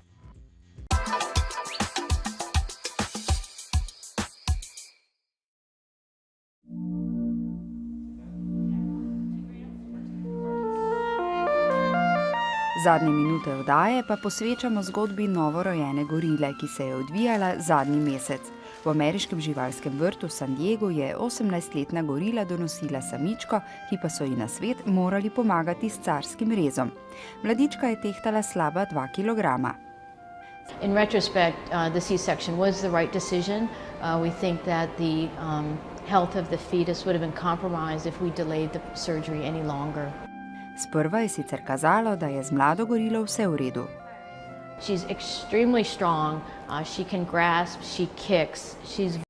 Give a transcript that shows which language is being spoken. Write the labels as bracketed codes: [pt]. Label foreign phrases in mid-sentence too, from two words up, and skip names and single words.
[sl] Zadnje minute oddaje pa posvečamo zgodbi novorojene gorile, ki se je odvijala zadnji mesec. V ameriškem živalskem vrtu San Diegu je 18-letna gorila donosila samičko, ki pa so ji na svet morali pomagati s carskim rezom. Mladička je tehtala slaba 2 kilograma. [en] In retrospect, the C-section was the right decision. We think that the health of the fetus would have been compromised if we delayed the surgery any longer. [sl] Sprva je sicer kazalo, da je z mlado gorilo vse v redu. [en] She's extremely strong. She can grasp, she kicks, she's